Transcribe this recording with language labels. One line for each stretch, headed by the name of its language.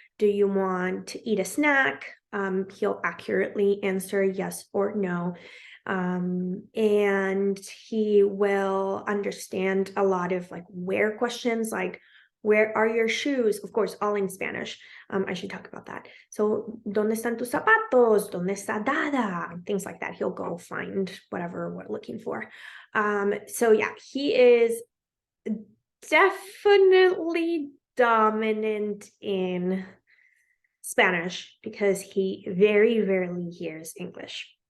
English: Do you want to eat a snack? He'll accurately answer yes or no. And he will understand a lot of like where questions, like where are your shoes? Of course, all in Spanish. I should talk about that.
Spanish: So, ¿dónde están tus zapatos? ¿Dónde está Dada?
English: Things like that. He'll go find whatever we're looking for. So yeah, he is definitely dominant in Spanish because he very rarely hears English.